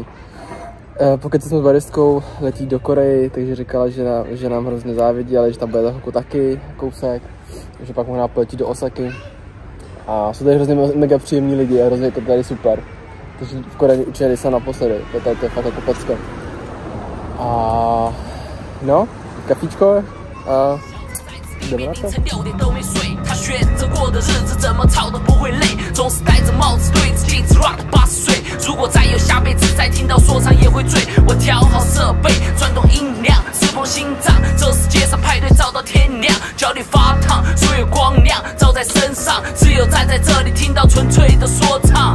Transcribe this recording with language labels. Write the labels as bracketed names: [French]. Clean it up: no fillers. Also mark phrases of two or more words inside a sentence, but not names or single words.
[Czech] Pokud jsme s baristkou, letí do Koreji, takže říkala, že nám hrozně závidí, ale že tam bude za chvilku taky kousek, že pak možná poletí do Osaky. A jsou tady hrozně mega příjemní lidi a hrozně je to tady super. Takže v Koreji určitě jsem naposledy, to je fakt jako pecka. A no, kafíčko a jdeme na to. [Chinese] 他选择过的日子怎么吵都不会累，总是戴着帽子对着镜子 rock 80岁。如果再有下辈子，再听到说唱也会醉。我调好设备，转动音量，释放心脏。这世界上派对照到天亮，脚底发烫，所有光亮照在身上，只有站在这里听到纯粹的说唱。